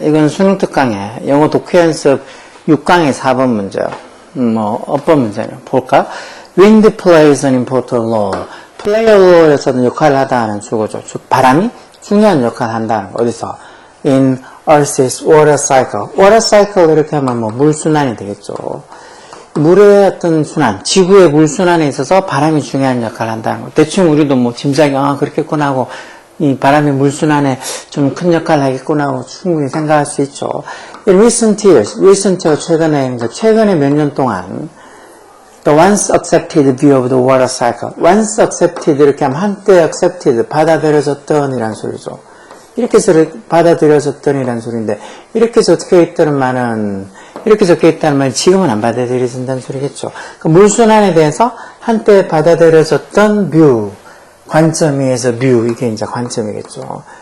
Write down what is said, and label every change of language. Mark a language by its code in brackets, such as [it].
[ko] 이건 수능 특강에 영어 독해 연습 6강의 4번 문제요. 어떤 문제냐 볼까? [en] Wind plays an important role. [ko] play a role에서는 역할을 하다 하는 주어죠. 바람이 중요한 역할을 한다는 거. 어디서? [en] In Earth's water cycle. [ko] water cycle 이렇게 하면 물순환이 되겠죠. 물의 어떤 순환, 지구의 물순환에 있어서 바람이 중요한 역할을 한다는 거. 대충 우리도 짐작이, 그렇겠구나 하고, 이 바람이 물순환에 좀 큰 역할을 하겠구나 하고 충분히 생각할 수 있죠. [en] In recent years, [ko] 최근에 몇 년 동안, [en] the once accepted view of the water cycle. [ko] once accepted 이렇게 하면 한때 accepted, 받아들여졌던 이란 소리죠. 이렇게 해서 받아들여졌던 이란 소리인데, 이렇게 적혀 있다는 말은, 지금은 안 받아들여진다는 소리겠죠. 그 물순환에 대해서 한때 받아들여졌던 뷰, 관점에서 뷰, 이게 이제 관점이겠죠.